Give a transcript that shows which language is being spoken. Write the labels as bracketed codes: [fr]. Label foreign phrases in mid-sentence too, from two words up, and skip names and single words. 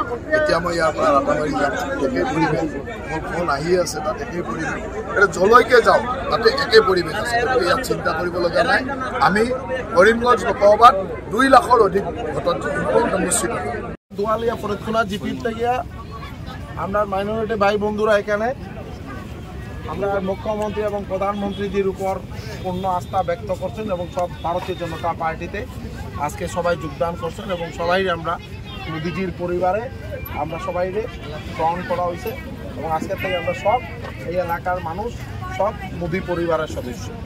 [as] এতিয়া মই ইয়াৰ পৰা ৰাতাবাৰী যাম, একে পৰিৱেশ, মোৰ ফোন আহি আছে তাত একেই পৰিৱেশ, এতিয়া যলৈকে যাওঁ তাতে একে পৰিৱেশ আছে। গতিকে ইয়াত চিন্তা কৰিবলগীয়া নাই। আমি কৰিমগঞ্জ লোকসভাত ২ লাখৰ অধিক ভোটত নিশ্চিত। [bn] দুয়ালিয়া ফরিদখোলা জিপির থেকে আমরা মাইনরিটি ভাই বন্ধুরা এখানে আমরা মুখ্যমন্ত্রী এবং প্রধানমন্ত্রীদের উপর পূর্ণ আস্থা ব্যক্ত করছেন এবং সব ভারতীয় জনতা পার্টিতে আজকে সবাই যোগদান করছেন এবং সবাই আমরা মোদিজির পরিবারে আমরা সবাই গ্রহণ করা হয়েছে এবং আজকে থেকে আমরা সব এই এলাকার মানুষ সব মোদি পরিবারের সদস্য।